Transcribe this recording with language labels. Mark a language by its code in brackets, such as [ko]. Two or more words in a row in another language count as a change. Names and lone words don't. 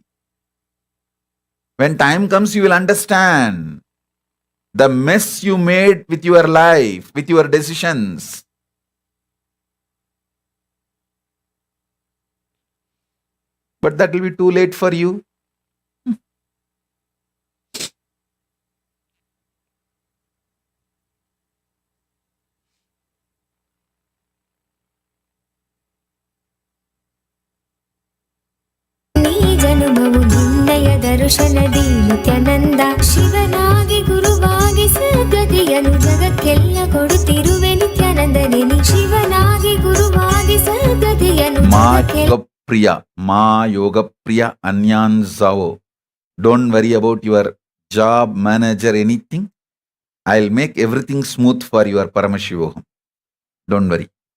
[en] When time comes, you will understand the mess you made with your life, with your decisions. But that will be too late for you. [kn] ಜನುಮವು ನಿನ್ನಯ ದರ್ಶನದಿ ನಿತ್ಯಾನಂದ ಶಿವನಾಗಿ ಗುರುವಾಗಿ ಸದ್ಗತಿಯನ್ನು ಜಗಕ್ಕೆಲ್ಲ ಕೊಡುತ್ತಿರುವೆ ನಿತ್ಯಾನಂದನೇ ನೀ ಶಿವನಾಗಿ ಗುರುವಾಗಿ ಸದ್ಗತಿಯನ್ನು Ma yoga priya anyan zao. [en] Don't worry about your job, manager, anything. I'll make everything smooth for your Paramashivoham. Don't worry.